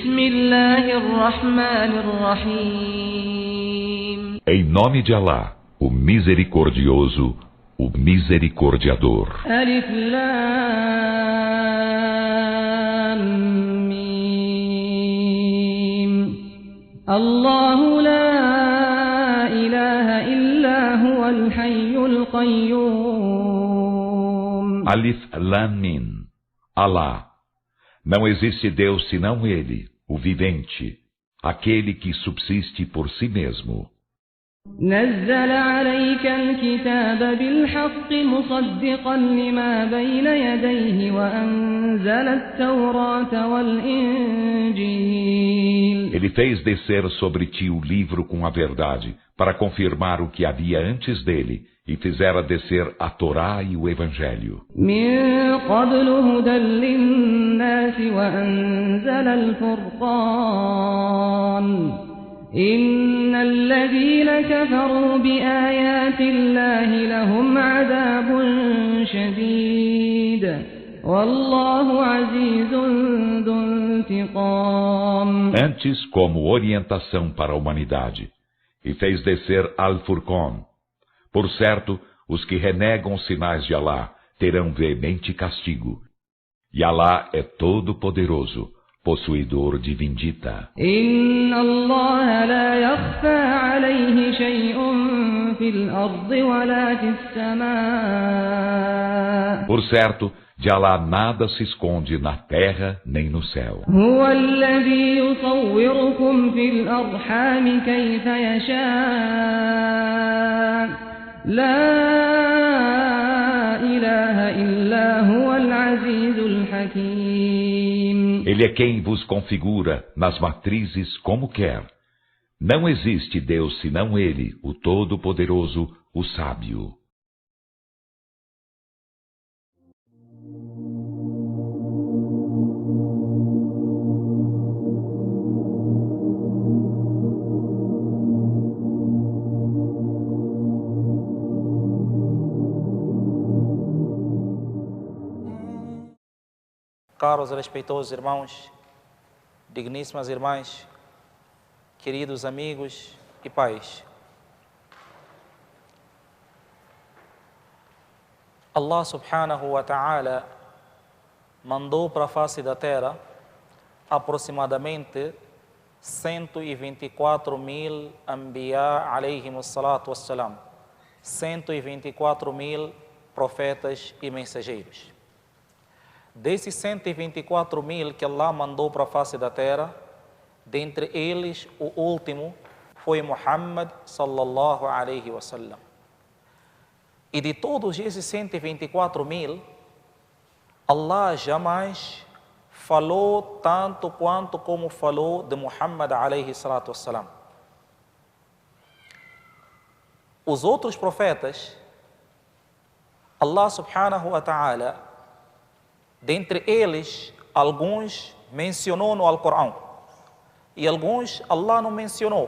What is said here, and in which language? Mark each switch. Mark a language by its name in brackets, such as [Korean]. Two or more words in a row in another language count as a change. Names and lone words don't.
[Arabic] بسم الله الرحمن الرحيم. [Portuguese] Em nome de Alá, o Misericordioso, o Misericordiador. [Arabic] الم. الله لا إله إلا هو الحي القيوم. الم. Alá. [Portuguese] Não existe Deus senão Ele, o vivente, aquele que subsiste por si mesmo. [Arabic] نزل عليك الكتاب بالحق مصدقا لما بين يديه وأنزل التوراة والإنجيل. [Portuguese] Ele fez descer sobre ti o livro com a verdade, para confirmar o que havia antes dele, e fizera descer a Torá e o Evangelho. [Arabic] من قبل هدى للناس وأنزل الفرقان إن الذين كفروا بآيات الله لهم عذاب شديد والله عزيز ذو انتقام. [Portuguese] Antes, como orientação para a humanidade, e fez descer Al-Furqan. Por certo, os que renegam os sinais de Alá terão veemente castigo. E Alá é todo-poderoso, possuidor de vindita. [Arabic] إن الله لا يخفى عليه شيء في الأرض ولا في السماء. [Portuguese] Por certo, de Alá nada se esconde na terra nem no céu. [Arabic] هو الذي يصوركم في الأرحام كيف يشاء لا إله إلا هو العزيز الحكيم. [Portuguese] Ele é quem vos configura nas matrizes como quer. Não existe Deus senão Ele, o Todo-Poderoso, o Sábio. Caros e respeitosos irmãos, digníssimas irmãs, queridos amigos e pais. [Arabic] الله سبحانه وتعالى [Portuguese] mandou para a face da terra aproximadamente 124.000 [Arabic] أنبياء عليهم الصلاة والسلام, [Portuguese] 124.000 profetas e mensageiros. Desses 124.000 que Allah mandou para a face da terra, dentre eles o último foi Muhammad [Arabic] صلى الله عليه وسلم. [Portuguese] E de todos esses 124.000, Allah jamais falou tanto quanto como falou de Muhammad [Arabic] عليه الصلاة والسلام. [Portuguese] Os outros profetas, [Arabic] الله سبحانه وتعالى, [Portuguese] dentre eles, alguns mencionou no Alcorão e alguns Allah não mencionou.